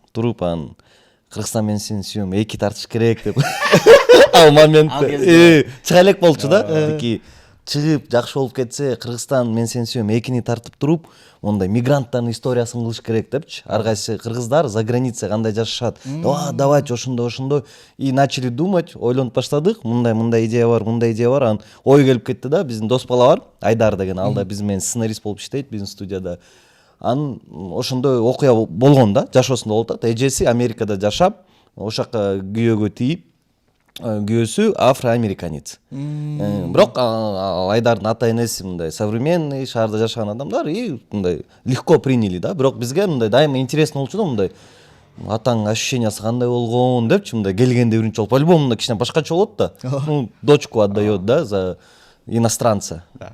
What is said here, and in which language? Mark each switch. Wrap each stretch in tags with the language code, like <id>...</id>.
<ky>Туруп анан Кыргызстан мен сени сүйөм, 2 тартыш керек деп. Ал моментте чыга элек болчу да. Тики чыгып жакшы болуп кетсе, Кыргызстан мен сени сүйөм 2-ни тартып туруп, ондай мигранттардын историясын кылыш керек депчи. Ар кайсы кыргыздар</ky> <ru>за границей</ru> <ky>кандай жашашат.</ky> <ru>Давайте</ru> <ky>ошондой.</ky> <ru>И начали думать,</ru> <ky>ойлонуп баштадык. Мындай идея бар, Анан ой келип кетти да. Биздин дос бала бар, Айдар деген, ал да биз менен сценарист болуп иштейт биздин студияда. Анан ошондой окуя болгон да, жашоосунда болуп атат. Эжеси Америкада жашап, ошака күйөөгө тийип, күйөөсү афроамериканец. Бирок Айдардын ата энеси мындай современный, шаарда жашаган адамдар, и мындай</ky> <ru>легко приняли</ru> <ky>да. Бирок бизге мындай дайыма интересно болчу да, мындай атаңдын ощущениясы кандай болгон депчи, мындай келгенде биринчи болуп, по-любому мындай кичине башкача болот да.</ky> <ru>Ну, дочку отдает да за иностранца.</ru>